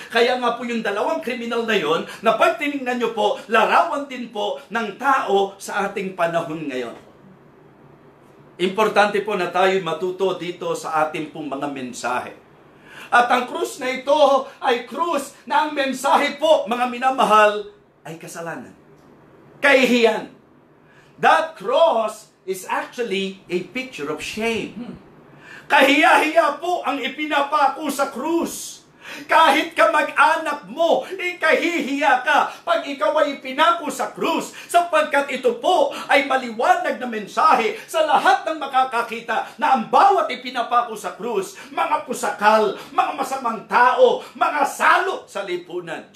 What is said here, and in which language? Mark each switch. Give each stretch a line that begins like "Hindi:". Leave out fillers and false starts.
Filipino: Kaya nga po yung dalawang kriminal na yon, na pag tinignan nyo po, larawan din po ng tao sa ating panahon ngayon. Importante po na tayo matuto dito sa ating pong mga mensahe. At ang krus na ito ay krus na ang mensahe po, mga minamahal, ay kasalanan, kahihiyan.
English: That cross is actually a picture of shame.
Filipino: Kahiya-hiya po ang ipinapako sa krus. Kahit kamag-anak mo, kahihiya ka pag ikaw ay ipinako sa krus, sapagkat ito po ay maliwanag na mensahe sa lahat ng makakakita na ang bawat ipinapako sa krus, mga pusakal, mga masamang tao, mga salot sa lipunan.